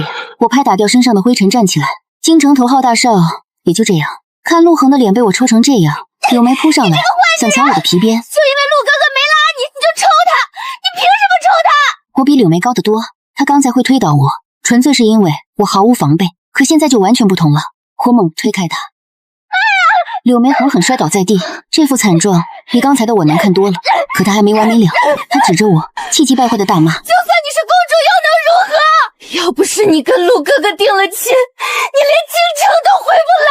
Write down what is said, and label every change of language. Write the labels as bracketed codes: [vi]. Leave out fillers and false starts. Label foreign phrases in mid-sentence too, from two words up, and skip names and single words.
[zh] 我拍打掉身上的灰塵，站起來。京城頭號大少也就這樣。看陸航的臉被我抽成這樣，柳眉撲上來想搶我的皮鞭。就因為陸哥哥沒拉你，你就抽他？你憑什麼抽他？我比柳眉高得多，他剛才會推倒我，純粹是因為我毫無防備。可現在就完全不同了。我猛推開他，柳眉狠狠摔倒在地，這副慘狀比剛才的我難看多了。可他還沒完沒了，他指着我，氣急敗壞的大罵：“ 就算你是公主又能如何？要不是你跟陸哥哥訂了親，你連京城都回不來。